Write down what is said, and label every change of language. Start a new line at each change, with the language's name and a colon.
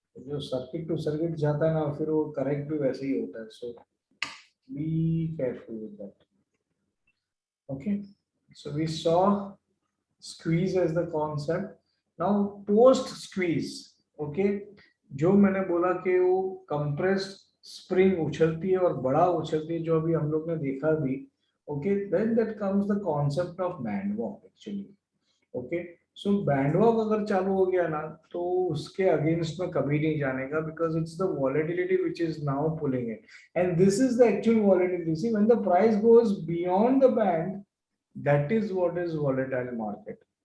Hindi: जो circuit to circuit जाता है ना, फिर वो करेक्ट भी वैसे ही होता है.
English: So be careful with that. Okay, so we saw squeeze as the concept. Now post squeeze,
Hindi: okay, जो मैंने बोला कि वो compressed spring उछलती है और बड़ा उछलती है, जो अभी हम लोग ने देखा भी.
English: Okay, then that comes the concept of band walk actually.
Hindi: Okay, so band walk अगर चालू हो गया ना, तो उसके अगेंस्ट में कभी नहीं जाने का,
English: because it's the volatility which is now pulling it, and this is the actual volatility. See, when the price goes beyond the band, that is what is volatile market.